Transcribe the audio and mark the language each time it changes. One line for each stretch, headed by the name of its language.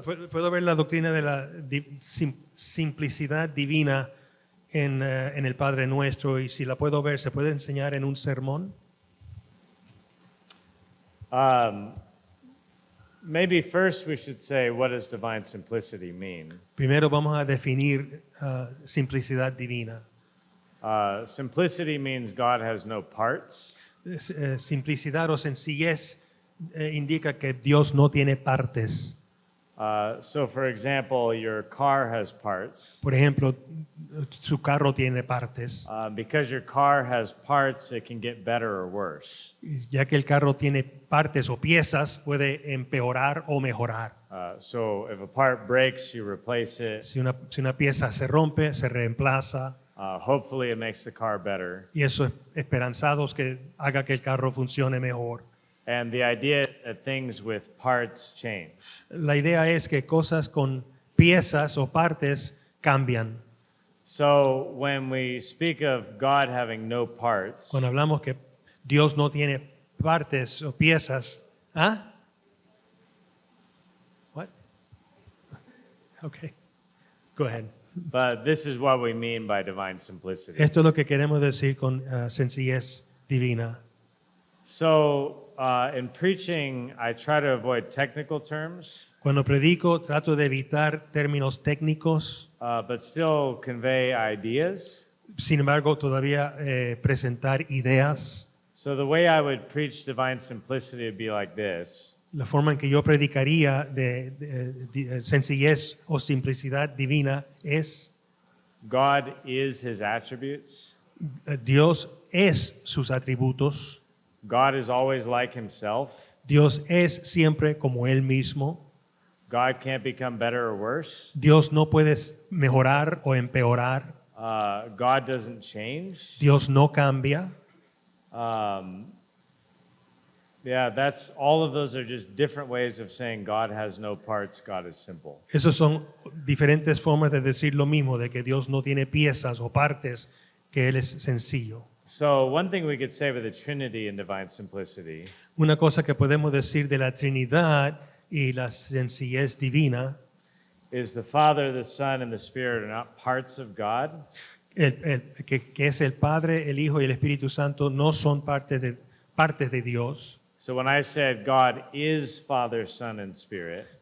Spanish: ¿Puedo ver la doctrina de la simplicidad divina en el Padre Nuestro? Y si la puedo ver, ¿se puede enseñar en un sermón?
English: Maybe first we should say, what does divine simplicity mean?
Spanish: Primero vamos a definir simplicidad divina.
English: Simplicity means God has no parts.
Spanish: Simplicidad o sencillez indica que Dios no tiene partes.
English: So, for example, your car has parts.
Spanish: Por ejemplo, su carro tiene partes.
English: Because your car has parts, it can get better or worse.
Spanish: Ya que el carro tiene partes o piezas, puede empeorar o mejorar.
English: So, if a part breaks, you replace it.
Spanish: Si una pieza se rompe, se reemplaza.
English: Hopefully, it makes the car better.
Spanish: Y eso es esperanzados que haga que el carro funcione mejor.
English: And the idea that things with parts change.
Spanish: La idea es que cosas con piezas o partes cambian.
English: So when we speak of God having no parts,
Spanish: Cuando hablamos que Dios no tiene partes o piezas, ¿ah?
English: What? Okay. Go ahead. but this is what we mean by divine simplicity.
Spanish: Esto es lo que queremos decir con sencillez divina.
English: So in preaching, I try to avoid technical terms,
Spanish: Cuando predico, trato de evitar términos técnicos,
English: but still convey ideas.
Spanish: sin embargo, todavía presentar ideas.
English: So the way I would preach divine simplicity would be like this.
Spanish: La forma en que yo predicaría de sencillez o simplicidad divina es:
English: God is his attributes.
Spanish: Dios es sus atributos.
English: God is always like himself.
Spanish: Dios es siempre como Él mismo.
English: God can't become better or worse.
Spanish: Dios no puede mejorar o empeorar.
English: God doesn't change.
Spanish: Dios no cambia.
English: Yeah, that's all of those are just different ways of saying God has no parts, God is simple.
Spanish: Esas son diferentes formas de decir lo mismo, de que Dios no tiene piezas o partes, que Él es sencillo.
English: So one thing we could say with the Trinity and divine simplicity
Spanish: Una cosa que podemos decir de la Trinidad y la sencillez divina,
English: is the Father, the Son, and the Spirit are not parts of God.
Spanish: que es el Padre, el Hijo y el Espíritu Santo, no son partes de Dios.
English: So when I said God is Father, Son, and Spirit,